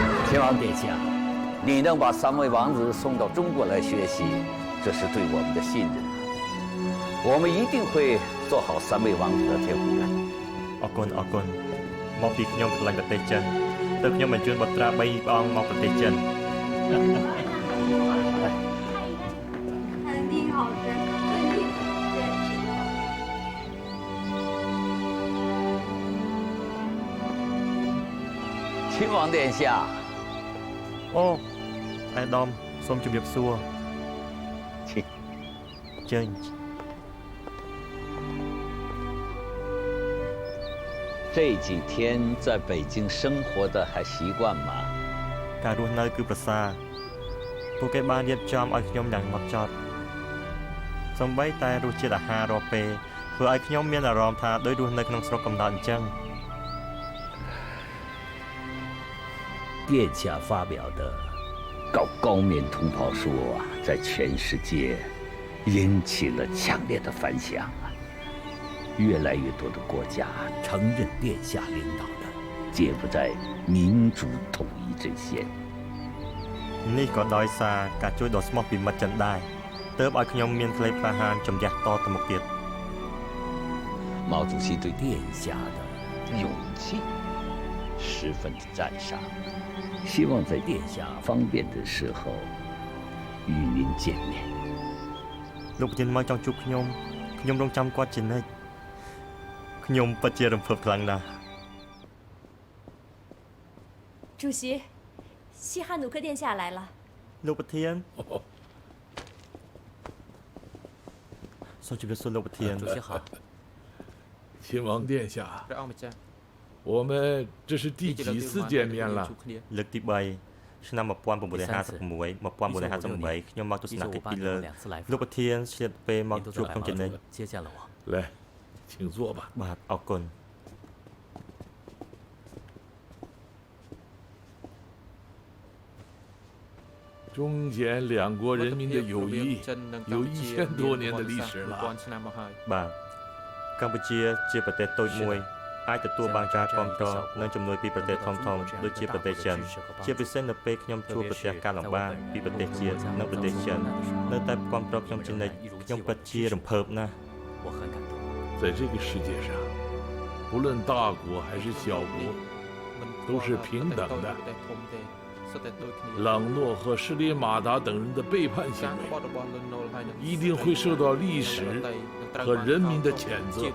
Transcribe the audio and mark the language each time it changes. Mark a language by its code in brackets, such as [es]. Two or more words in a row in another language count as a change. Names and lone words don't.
[zh] 亲王殿下，你能把3位王子送到中国来学习，这是对我们的信任。我们一定会做好3位王子的贴补的。 [km] អរគុណមកពីខ្ញុំឆ្លាញ់ប្រទេសចិនទើបខ្ញុំបញ្ជូនបុត្រា3ព្រះអង្គមកប្រទេសចិន [zh] 餐厅好吃，对你亲王殿下。 [km] អូអាដាមសូមជម្រាបសួរចេញ [zh] 这几天在北京生活的还习惯吗？ [km] ការរស់នៅគឺប្រសើរពួកគេបានរៀបចំឲ្យខ្ញុំយ៉ាងហ្មត់ចត់សូម្បីតែរសជាតិអាហាររាល់ពេលធ្វើឲ្យខ្ញុំមានអារម្មណ៍ថាដូចរស់នៅក្នុងស្រុកកំណើតអញ្ចឹង [zh] 殿下发表的搞高棉同胞说在全世界引起了强烈的反响啊！越来越多的国家承认殿下领导的柬埔寨民主统一阵线。 [km] នេះក៏ដោយសារការជួយដ៏ស្មោះពីមិត្តចិនដែរទើបឲ្យខ្ញុំមានក្លេបក្លាហានជំនះតទៅមុខទៀត [zh] 毛主席对殿下的勇气十分的赞赏，希望在殿下方便的时候与您见面。 [km] លោកប្រធានមកចង់ជួបខ្ញុំរងចាំគាត់ជានិច្ចខ្ញុំពិតជារំភើបខ្លាំងណាស់ [zh] 主席，西哈努克殿下来了。 [km] លោកប្រធានសូមជម្រាបសួរលោកប្រធាន [zh] 主席好亲王殿下我们这是第几次见面了 [km] លើកទី3ឆ្នាំ1956 1958ខ្ញុំមកទស្សនកិច្ចពីលើលោកប្រធានឆ្លៀតពេលមកជួបខ្ញុំជានិច្ច [zh] 来请坐吧 [km] បាទអរគុណ [zh] 中柬两国人民的友谊有1000多年的历史了。 [km] បាទកម្ពុជាជាប្រទេសតូចមួយអាចទទួលបានការគាំទ្រនិងជំនួយពីប្រទេសធំៗដូចជាប្រទេសចិនជាពិសេសនៅពេលខ្ញុំជួបប្រទះការលំបាកពីប្រទេសជាតិនិងប្រទេសចិននៅតែគាំទ្រខ្ញុំជានិច្ចខ្ញុំពិតជារំភើបណាស់ [zh] 在这个世界上，不论大国还是小国，都是平等的。朗诺和施里马达等人的背叛行为，一定会受到历史和人民的谴责。